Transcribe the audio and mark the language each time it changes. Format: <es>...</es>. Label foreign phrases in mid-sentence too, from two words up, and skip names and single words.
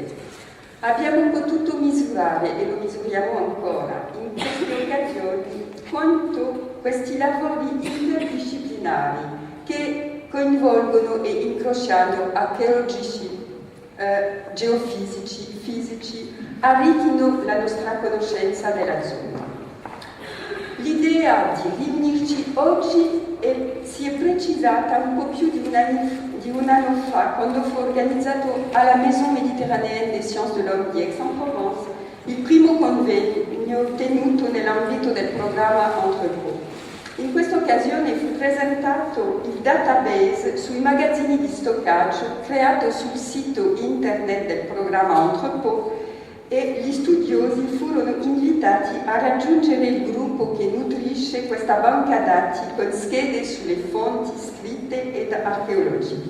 <it>Abbiamo potuto misurare, e lo misuriamo ancora in queste occasioni, quanto questi lavori interdisciplinari che coinvolgono e incrociano archeologici, geofisici, fisici, arricchino la nostra conoscenza della zona. L'idea di riunirci oggi si è precisata un po' più di un anno fa, quando fu organizzato alla Maison Méditerranéenne des Sciences de l'Homme di Aix-en-Provence il primo convegno tenuto nell'ambito del programma Entrepôt. In questa occasione fu presentato il database sui magazzini di stoccaggio creato sul sito internet del programma Entrepôt, e gli studiosi furono invitati a raggiungere il gruppo che nutrisce questa banca dati con schede sulle fonti scritte ed archeologiche.</it>